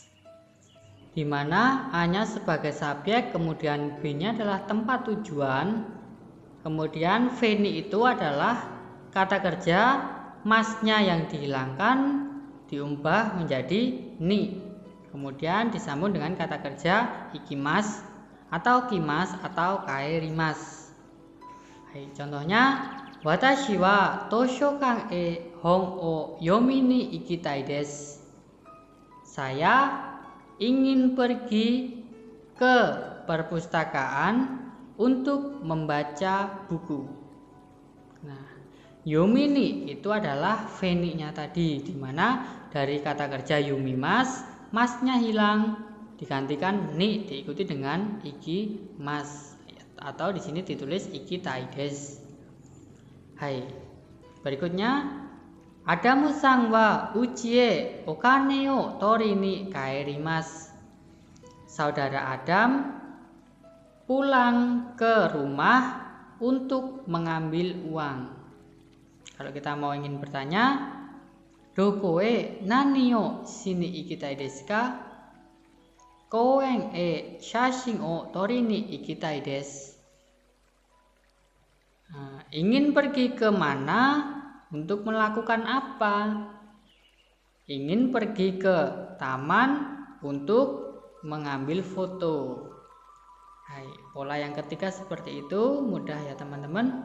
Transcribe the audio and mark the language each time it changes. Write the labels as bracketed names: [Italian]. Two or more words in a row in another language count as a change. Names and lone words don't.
[Indonesian] Di mana A-nya sebagai subjek, kemudian B-nya adalah tempat tujuan, kemudian veni itu adalah kata kerja, masnya yang dihilangkan diubah menjadi ni. Kemudian disambung dengan kata kerja ikimas atau kimas atau kaerimasu. Contohnya, [Japanese] 私は図書館へ本を読みに行きたいです. [Indonesian] Saya ingin pergi ke perpustakaan untuk membaca buku. Nah, yomini itu adalah veni-nya tadi, dimana dari kata kerja yomimas, masnya hilang, digantikan ni diikuti dengan ikimas, atau di sini ditulis [Japanese] 行きたいです. [Indonesian] Hai, berikutnya. [Japanese] アダムさんはうちお金を取りに帰ります. [Indonesian] Saudara Adam pulang ke rumah untuk mengambil uang. Kalau kita mau ingin bertanya, [Japanese] どこへ何をしに行きたいですか? 公園へ写真を撮りに行きたいです. [Indonesian] Ingin pergi ke mana? Untuk melakukan apa? Ingin pergi ke taman untuk mengambil foto. Hai, pola yang ketiga seperti itu, mudah ya teman-teman.